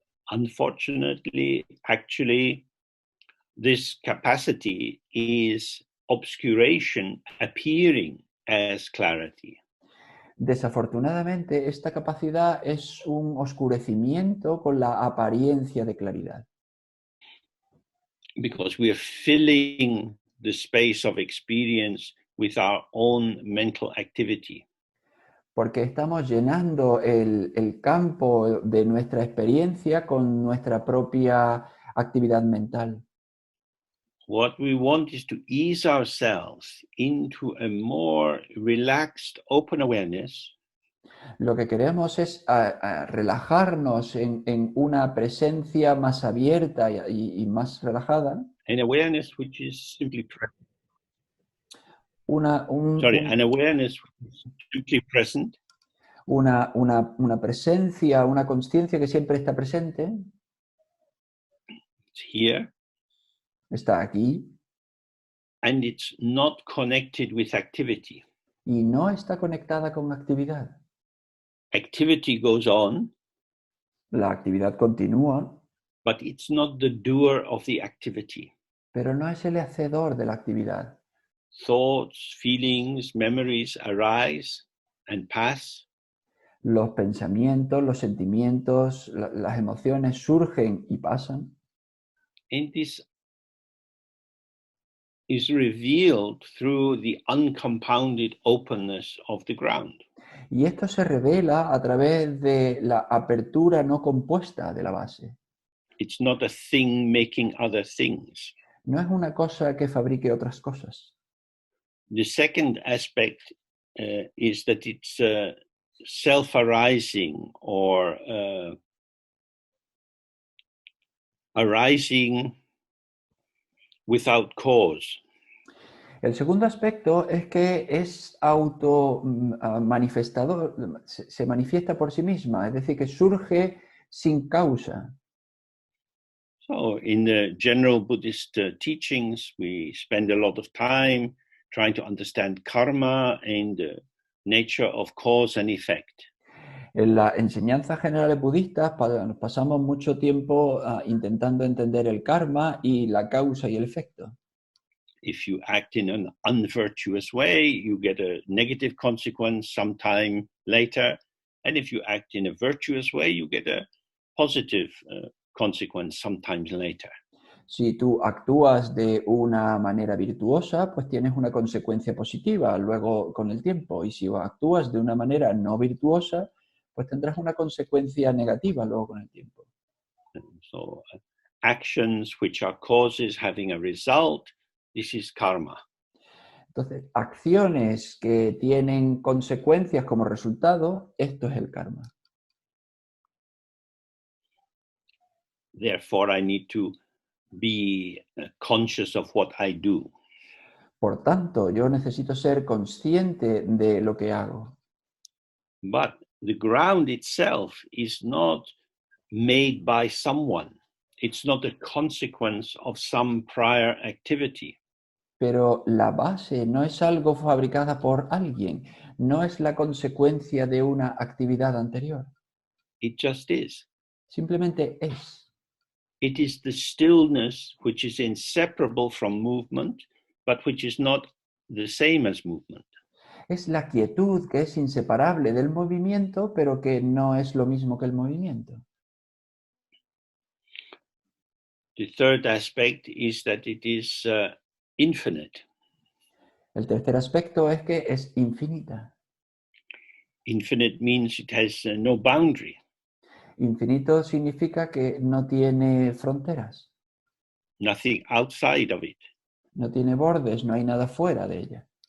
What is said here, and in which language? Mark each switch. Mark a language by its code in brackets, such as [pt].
[en] Unfortunately, actually, this capacity is obscuration appearing as clarity. [es] Desafortunadamente, esta capacidad es un oscurecimiento con la apariencia de claridad. [en] Because we are filling the space of experience with our own mental activity. [es] Porque estamos llenando el campo de nuestra experiencia con nuestra propia actividad mental. [en] What we want is to ease ourselves into a more relaxed, open awareness. [es] Lo que queremos es relajarnos en una presencia más abierta y más relajada. [en] An awareness which is simply present. An awareness simply present. [es] Una presencia, una conciencia que siempre está presente. [en] It's here. [es] Está aquí. [en] And it's not connected with activity. [es] Y no está conectada con actividad. [en] Activity goes on. [es] La actividad continúa. [en] But it's not the doer of the activity. [es] Pero no es el hacedor de la actividad. [en] Thoughts, feelings, memories arise and pass. [es] Los pensamientos, los sentimientos, las emociones surgen y pasan. [en] And this is revealed through the uncompounded openness of the ground. [es] Y esto se revela a través de la apertura no compuesta de la base. [en] It's not a thing making other things. [es] No es una cosa que fabrique otras cosas. [en] The second aspect is that it's self-arising or arising without cause. [es] El segundo aspecto es que es auto manifestador, se manifiesta por sí misma, es decir, que surge sin causa. [en] So in the general Buddhist teachings, we spend a lot of time trying to understand karma and the nature of cause and effect. [es] En las enseñanzas generales budistas pasamos mucho tiempo intentando entender el karma y la causa y el efecto. [en] If you act in an unvirtuous way, you get a negative consequence sometime later. And if you act in a virtuous way, you get a positive consequence sometimes later. [es] Si tú actúas de una manera virtuosa, pues tienes una consecuencia positiva luego con el tiempo. Y si actúas de una manera no virtuosa, pues tendrás una consecuencia negativa luego con el tiempo. [en] So actions which are causes having a result, this is karma. [es] Entonces, acciones que tienen consecuencias como resultado, esto es el karma. [en] Therefore, I need to be conscious of what I do. [es] Por tanto, yo necesito ser consciente de lo que hago. [en] But the ground itself is not made by someone. It's not a consequence of some prior activity. [es] Pero la base no es algo fabricada por alguien, no es la consecuencia de una actividad anterior. [en] It just is. [es] Simplemente es. [en] It is the stillness which is inseparable from movement, but which is not the same as movement. [es] Es la quietud que es inseparable del movimiento, pero que no es lo mismo que el movimiento. [en] The third aspect is that it is infinite. [es] El tercer aspecto es que es infinita. [en] Infinite means it has no boundary. [es] Infinito significa que no tiene fronteras. [en] Nothing outside of it. [es] No tiene bordes, no hay nada fuera de ella.